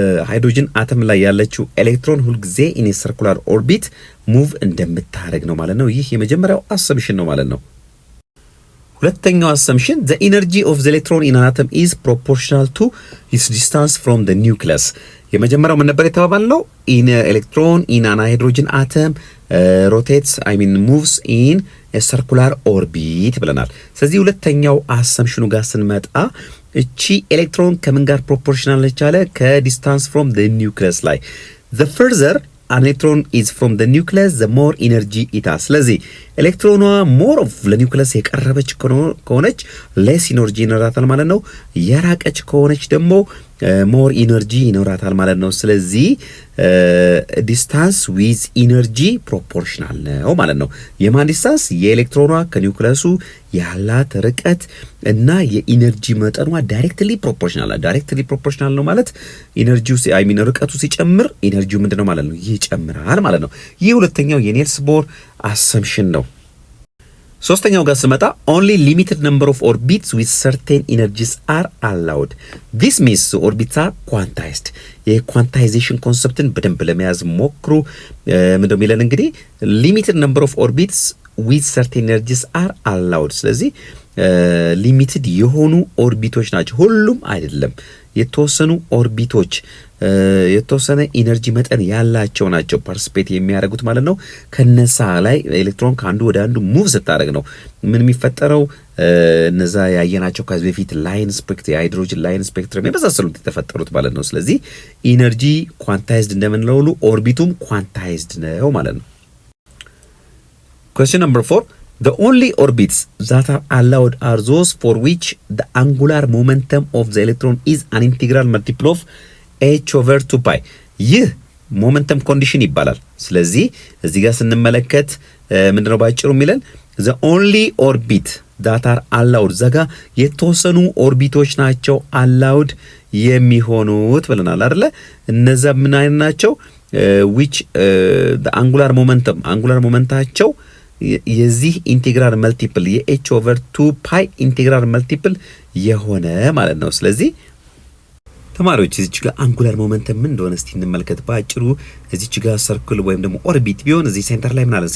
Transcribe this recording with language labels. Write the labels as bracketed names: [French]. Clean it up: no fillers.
[Amharic] ሃይድሮጅን አተም ላይ ያለችው ኤሌክትሮን ሁልጊዜ [English] in a circular orbit [Amharic] ሙቭ እንደምታደርግ ነው ማለት ነው። ይህ የመጀመሪያው አሰምፕሽን ነው ማለት ነው። ሁለተኛው አሰምፕሽን [English] the energy of the electron in an atom is proportional to its distance from the nucleus። [Amharic] የመጀመሪያው ምን ነበር የተባባልነው? [English] in electron in an hydrogen atom rotates moves in a circular orbit [Amharic] ብለናል። ስለዚህ ሁለተኛው አሰምፕሽኑ ጋር ስንመጣ እቺ ኤሌክትሮን ከምን ጋር ፕሮፖርሽናል ነች አለ? ከዲስታንስ [English] from the nucleus [Amharic] ላይ [English] the further an electron is from the nucleus, the more energy it has. [Amharic] ስለዚህ ኤሌክትሮኗ [English] more of [Amharic] ለኒውክለስ የቀረበች ከሆነች [English] less energy [Amharic] ይኖራታል ማለት ነው። የራቀች ከሆነች ደግሞ [English] more energy [Amharic] ይኖራታል ማለት ነው። ስለዚህ [English] distance with energy proportional [Amharic] ነው ማለት ነው። የማን ዲስታንስ? የኤሌክትሮኗ ከኒውክለሱ ያላት ርቀት እና የኢነርጂ መጠኗ ዳይሬክትሊ ፕሮፖርሽናል ነው ማለት ኢነርጂው ርቀቱ ሲጨምር ኢነርጂው ምንድነው ማለት ነው? ይጨምራል ማለት ነው። ይህ ሁለተኛው የኒልስ ቦር አሰምሽን ነው። ሶስተኛው ጋር ስመጣ [English] only limited number of orbits with certain energies are allowed. This means orbits are quantized. [Amharic] የኳንታይዜሽን ኮንሰፕትን በደንብ ለመያዝ ሞክሩ። ምንድነው የሚለን እንግዲህ [English] limited number of orbits with certain energies are allowed. [Amharic] ስለዚህ ሊሚትድ የሆኑ ኦርቢቶች ናቸው፣ ሁሉም አይደለም። የተወሰኑ ኦርቢቶች የተወሰነ ኢነርጂ መጠን ያላቸው ናቸው ፓርቲሲፔት የሚያደርጉት ማለት ነው። ከነሳ ላይ ኤሌክትሮን ከአንዱ ወደ አንዱ ሙቭ ስታደርግ ነው ምን የሚፈጠረው? እነዛ ያየናቸው ከዚህ በፊት ላይን ስፔክትረም፣ የሃይድሮጅን ላይን ስፔክትረም የመሳሰሉት የተፈጠሩት ማለት ነው። ስለዚህ ኢነርጂ ኳንታይዝድ እንደምንለው ሁሉ ኦርቢቱም ኳንታይዝድ ነው ማለት ነው። [English] Question number 4. The only orbits that are allowed are those for which the angular momentum of the electron is an integral multiple of h/2 pi. [Amharic] ይህ ሞመንተም ኮንዲሽን ይባላል። ስለዚህ እዚህ ጋር ስንመለከት ምንድነው ባጭሩ የሚለን [English] the only orbit that are allowed [Amharic] ዘጋ የተወሰኑ ኦርቢቶች ናቸው [English] allowed [Amharic] የሚሆኑት ብለናል አይደለ? እነዛ ምን አይነት ናቸው? [English] which the angular [Amharic] momentumታቸው የዚህ ኢንቴግራል መልቲፕል የh/2 pi ኢንቴግራል መልቲፕል የሆነ ማለት ነው። ስለዚህ ተማሪዎች እዚች ጋር አንጉላር ሞመንተም ምን እንደሆነ እስቲ እንመልከት ባጭሩ። እዚች ጋር ሰርክል ወይም ደግሞ ኦርቢት ቢሆን እዚህ ሴንተር ላይ ምን አለ?